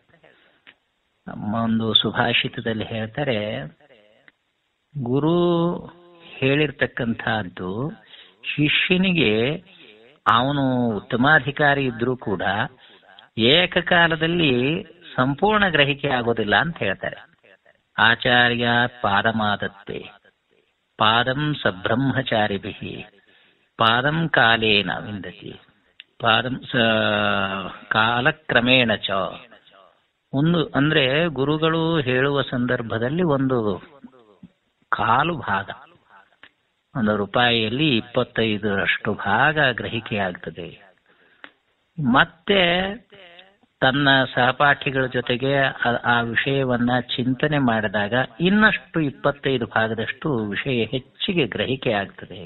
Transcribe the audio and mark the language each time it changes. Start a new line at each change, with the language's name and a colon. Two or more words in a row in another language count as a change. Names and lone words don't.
Kannada: ನಮ್ಮ ಒಂದು ಸುಭಾಷಿತದಲ್ಲಿ ಹೇಳ್ತಾರೆ, ಗುರು ಹೇಳಿರ್ತಕ್ಕಂಥದ್ದು ಶಿಷ್ಯನಿಗೆ ಅವನು ಉತ್ತಮಾಧಿಕಾರಿ ಇದ್ರೂ ಕೂಡ ಏಕಕಾಲದಲ್ಲಿ ಸಂಪೂರ್ಣ ಗ್ರಹಿಕೆ ಆಗೋದಿಲ್ಲ ಅಂತ ಹೇಳ್ತಾರೆ.
Sanskrit: ಆಚಾರ್ಯ ಪಾದಮಾದತ್ತೆ ಪಾದಂ ಸಬ್ರಹ್ಮಚಾರಿಭಿಃ ಪಾದಂ ಕಾಲೇನ ವಿಂದತಿ ಪಾದಂ ಕಾಲಕ್ರಮೇಣ ಚ.
Kannada: ಒಂದು ಅಂದ್ರೆ ಗುರುಗಳು ಹೇಳುವ ಸಂದರ್ಭದಲ್ಲಿ ಒಂದು ಕಾಲು ಭಾಗ ರೂಪಾಯಿಯಲ್ಲಿ 25ರಷ್ಟು ಭಾಗ ಗ್ರಹಿಕೆ ಆಗ್ತದೆ. ಮತ್ತೆ ತನ್ನ ಸಹಪಾಠಿಗಳ ಜೊತೆಗೆ ಆ ವಿಷಯವನ್ನ ಚಿಂತನೆ ಮಾಡಿದಾಗ ಇನ್ನಷ್ಟು 25 ಭಾಗದಷ್ಟು ವಿಷಯ ಹೆಚ್ಚಿಗೆ ಗ್ರಹಿಕೆ ಆಗ್ತದೆ.